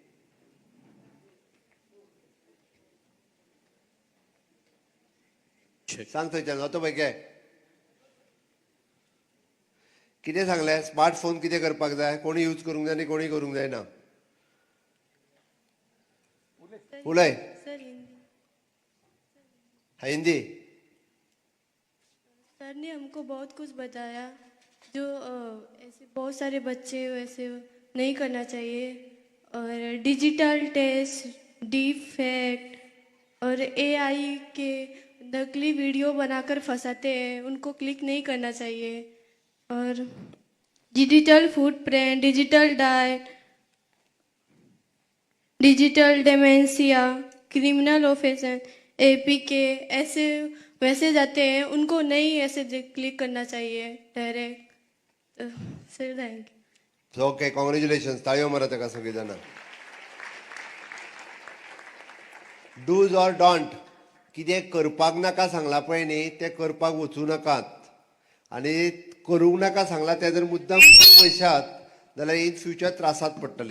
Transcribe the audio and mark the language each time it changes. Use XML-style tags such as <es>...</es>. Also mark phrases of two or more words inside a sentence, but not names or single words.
<kok>सांग थंयच्यान वतो पळय घे. कितें सांगलें? स्मार्टफोन कितें करपाक जाय, कोणी यूज करूंक जाय आनी कोणी करूंक जायना. उलय. हिंदी.</kok> <hi>सर ने हमको बहुत कुछ बताया जो ऐसे बहुत सारे बच्चे वैसे नहीं करना चाहिए. और</hi> <en>digital test, deep fact</en> <hi>और एआई के नकली वीडियो बनाकर फंसाते हैं, उनको क्लिक नहीं करना चाहिए. और</hi> <en>digital footprint, digital diet, digital dementia, criminal offence, APK</en> <hi>ऐसे वैसे जाते हैं, उनको नहीं ऐसे क्लिक करना चाहिए डायरेक्ट.</hi> <en>Sir thank you. OK, congratulation.</en> <kok>ताळयो मारा ताका सगळीं जाणां.</kok> <en>do's or don't</en> <kok>कितें करपाक नाका सांगला पळय न्ही, तें करपाक वचूं नाकात. आनी करूंक नाका सांगला तें जर मुद्दाम करूंक वयशात जाल्यार</kok> <en>in future</en> <kok>त्रासात पडटली.</kok>